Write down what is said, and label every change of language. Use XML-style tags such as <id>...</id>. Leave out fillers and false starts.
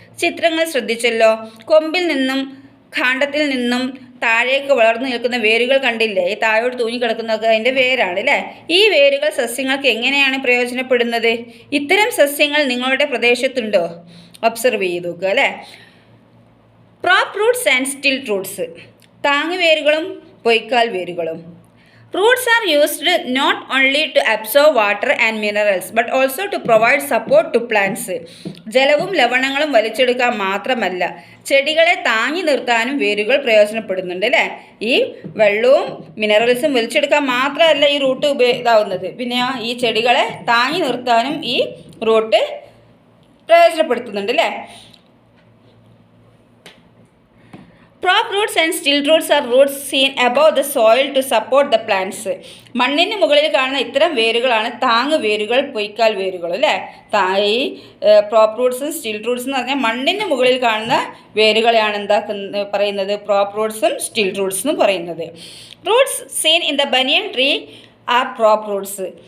<ml>ചിത്രങ്ങൾ ശ്രദ്ധിച്ചല്ലോ. കൊമ്പിൽ നിന്നും കാണ്ഡത്തിൽ നിന്നും താഴേക്ക് വളർന്നു നിൽക്കുന്ന വേരുകൾ കണ്ടില്ലേ, ഈ താഴോട്ട് തൂങ്ങിക്കിടക്കുന്നതൊക്കെ അതിൻ്റെ വേരാണ് അല്ലേ. ഈ വേരുകൾ സസ്യങ്ങൾക്ക് എങ്ങനെയാണ് പ്രയോജനപ്പെടുന്നത്. ഇത്തരം സസ്യങ്ങൾ നിങ്ങളുടെ പ്രദേശത്തുണ്ടോ, ഒബ്സർവ് ചെയ്ത് നോക്കുക അല്ലേ.</ml> <en>prop roots and stilt roots,</en> <ml>താങ്ങുവേരുകളും പൊയ്ക്കാൽ വേരുകളും.</ml> <en>Roots are used not only to absorb water and minerals but also to provide support to plants.</en> <ml>ജലവും ലവണങ്ങളും വലിച്ചെടുക്കാൻ മാത്രമല്ല ചെടികളെ താങ്ങി നിർത്താനും വേരുകൾ പ്രയോജനപ്പെടുന്നുണ്ട് അല്ലേ. ഈ വെള്ളവും മിനറൽസും വലിച്ചെടുക്കാൻ മാത്രമല്ല ഈ റൂട്ട് ഇതാവുന്നത്, പിന്നെ ഈ ചെടികളെ താങ്ങി നിർത്താനും ഈ റൂട്ട് പ്രയോജനപ്പെടുത്തുന്നുണ്ട് അല്ലേ.</ml> <en>Prop roots and still roots are roots seen above the soil to support the plants.</en> <ml>മണ്ണിന് മുകളിൽ കാണുന്ന ഇത്തരം വേരുകളാണ് താങ്ങ് വേരുകൾ, പൊയ്ക്കാൽ വേരുകൾ അല്ലേ. ഈ പ്രോപ്പ് റൂട്ട്സും സ്റ്റിൽ റൂട്ട്സ് എന്ന് പറഞ്ഞാൽ മണ്ണിന് മുകളിൽ കാണുന്ന വേരുകളെയാണ് പറയുന്നത് പ്രോപ്പ് റൂട്ട്സും സ്റ്റിൽ റൂട്ട്സ് എന്ന് പറയുന്നത്.</ml> <en>Roots seen in the banyan tree are prop roots.</en>